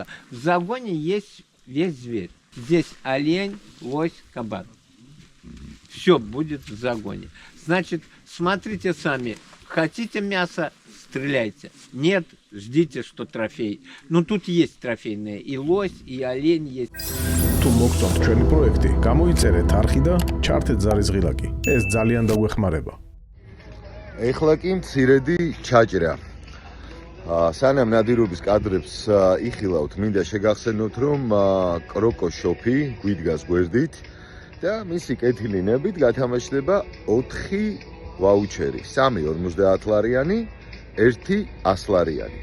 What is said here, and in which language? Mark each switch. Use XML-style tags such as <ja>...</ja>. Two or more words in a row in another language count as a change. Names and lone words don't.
<ru>В загоне есть весь зверь. Здесь олень, лось, кабан. Все будет в загоне. Значит, смотрите сами. Хотите мясо, стреляйте. Нет, ждите, что трофей. Ну, тут есть трофейные. И лось, и олень есть.</ru> <ka>თუ მოგწონთ ჩვენი პროექტი, გამოიწერეთ არხი და ჩართეთ ზარისღილაკი. ეს ძალიან დაგვეხმარება. ეხლა კი მცირედი ჩაჭრა. სანამ ნადირობის კადრებს იხილავთ, მინდა შეგახსენოთ, რომ კროკო შოპი გვიდგას გვერდით და მისი კეთილინებით გათამაშდება 4 ვაუჩერი, 3 50 ლარიანი, 1 100 ლარიანი.</ka>